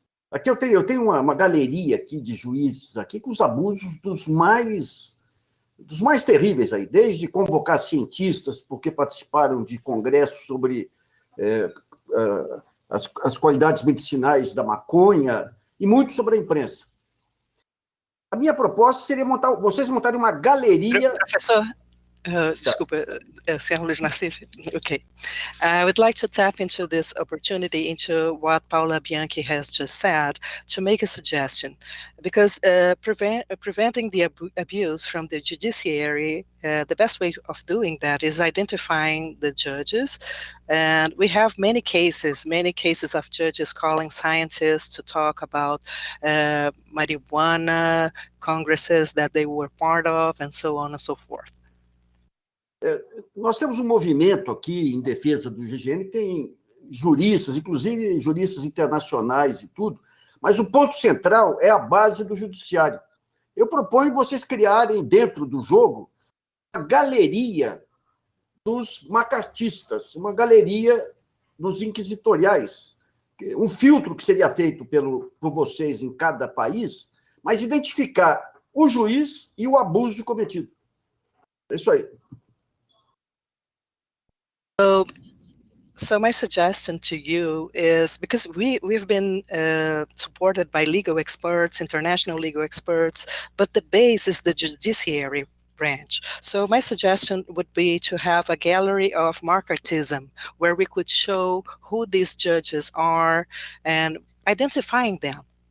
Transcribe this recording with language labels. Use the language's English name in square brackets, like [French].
[Portuguese] Aqui eu tenho uma galeria aqui de juízes aqui com os abusos dos mais terríveis aí, desde convocar cientistas porque participaram de congressos sobre as qualidades medicinais da maconha, e muito sobre a imprensa. A minha proposta seria vocês montarem uma galeria... Professor, desculpa, Sr. Luiz Nassif. Okay. [English] I would like to tap into this opportunity, into what Paula Bianchi has just said, to make a suggestion. Because preventing the abuse from the judiciary, the best way of doing that is identifying the judges. And we have many cases of judges calling scientists to talk about marijuana congresses that they were part of, and so on and so forth. [Portuguese] Nós temos um movimento aqui em defesa do GGN, tem juristas, inclusive juristas internacionais e tudo, mas o ponto central é a base do judiciário. Eu proponho vocês criarem dentro do jogo a galeria dos macartistas, uma galeria dos inquisitoriais, um filtro que seria feito por vocês em cada país, mas identificar o juiz e o abuso cometido. É isso aí. [English] So my suggestion to you is, because we've been supported by legal experts, international legal experts, but the base is the judiciary. branch. So my suggestion would be to have a gallery of McCarthyism where we could show who these judges are and identifying them.